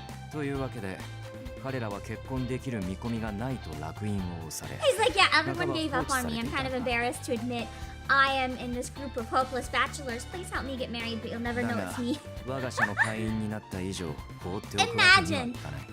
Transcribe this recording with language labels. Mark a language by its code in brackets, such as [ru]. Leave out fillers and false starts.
[ja] というわけで、彼らは結婚できる見込みがないと烙印を押され。 [en] He's like, yeah, everyone gave up on me. I'm kind of embarrassed to admit I am in this group of hopeless bachelors. Please help me get married, but you'll never know it's me. [ja] 我が社の会員になった以上、放っておくわけにはいかない。